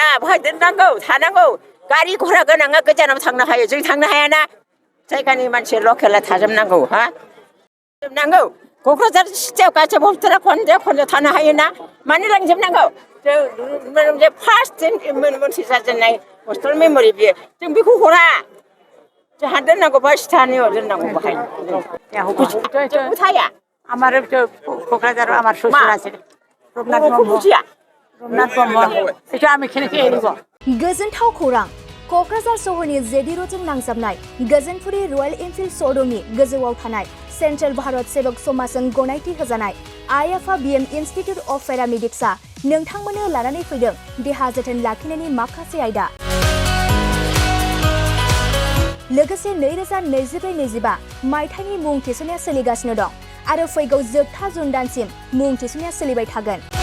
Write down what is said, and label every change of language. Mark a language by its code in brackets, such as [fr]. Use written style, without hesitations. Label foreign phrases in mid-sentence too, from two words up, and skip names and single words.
[brx] बहाय दोननांगौ थानांगौ गारि घरा गोनाङा गोजानाव थांनो हायो जों थांनो हायाना जायगानि मानसि लकेला थाजोबनांगौ हा जोबनांगौ क'क्राझार सिटियाव गासैबो हस्पिटाला खन्द' थानो हायोना मानो लांजोबनांगौ जों फार्स्ट मन्थ्रि जाजेननाय हस्पिटाल मेम'रि बियो जों बेखौ हरा जोंहा दोननांगौबा स्थानीयाव दोननांगौ बाहाय जों थाया [bn] আমার কোকরাঝার আমার শ্বশুর আছে রূপনাথ ব্রহ্ম আমি খেয়ে নিব [brx] गोजोनथाव खौरां क'क्राझार सहरनि जेडि र'डजों नांजाबनाय गोजोनपुरी रयेल एनफिल्ड श'रुमनि गोजौआव थानाय सेन्ट्रेल भारत सेबक समाजजों गनायथि होजानाय IFABM इन्स्टिट्युट अफ पेरामेडिक्सआ नोंथांमोननो लानानै फैदों देहा जोथोन लाखिनायनि माखासे आयदा लोगोसे 2024-25 मायथाइनि मुं थिसननाया सोलिगासिनो दं आरो फैगौ जोबथा जुन दानसिम मुं थिसननाया सोलिबाय थागोन